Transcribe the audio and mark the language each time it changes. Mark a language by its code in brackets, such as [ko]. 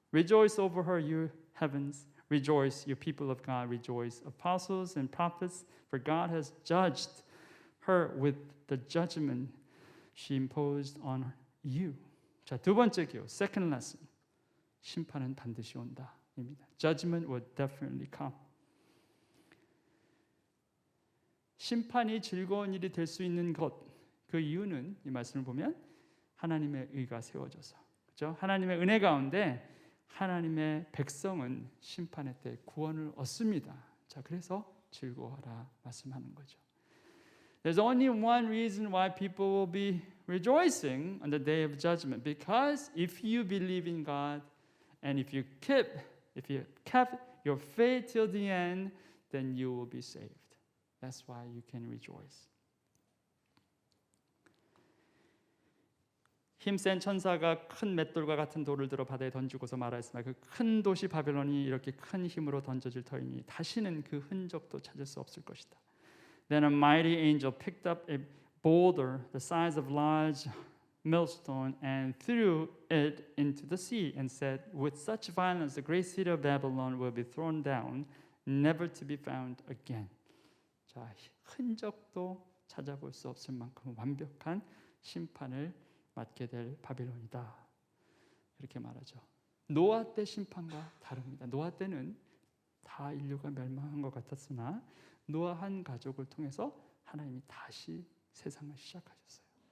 [en] Rejoice over her, you heavens. Rejoice, you people of God. Rejoice, apostles and prophets, for God has judged her with the judgment she imposed on you. [ko] 자, 두 번째 기호, [en] second lesson. [ko] 심판은 반드시 온다입니다. [en] Judgment will definitely come. [ko] 심판이 즐거운 일이 될 수 있는 것, 그 이유는 이 말씀을 보면 하나님의 의가 세워져서, 그렇죠? 하나님의 은혜 가운데 하나님의 백성은 심판의 때 구원을 얻습니다. 자, 그래서 즐거워하라 말씀하는 거죠. [en] There's only one reason why people will be rejoicing on the day of judgment, because if you believe in God and if you kept your faith till the end, then you will be saved. That's why you can rejoice. [ko] 힘센 천사가 큰 맷돌과 같은 돌을 들어 바다에 던지고서 말하였으나 그 큰 도시 바벨론이 이렇게 큰 힘으로 던져질 터이니 다시는 그 흔적도 찾을 수 없을 것이다. [en] Then a mighty angel picked up a boulder the size of large millstone and threw it into the sea and said, with such violence the great city of Babylon will be thrown down, never to be found again. [ko] 자, 흔적도 찾아볼 수 없을 만큼 완벽한 심판을 맞게 될 바빌론이다. 이렇게 말하죠. 노아 때 심판과 다릅니다. 노아 때는 다 인류가 멸망한 것 같았으나 노아 한 가족을 통해서 하나님이 다시 세상을 시작하셨어요.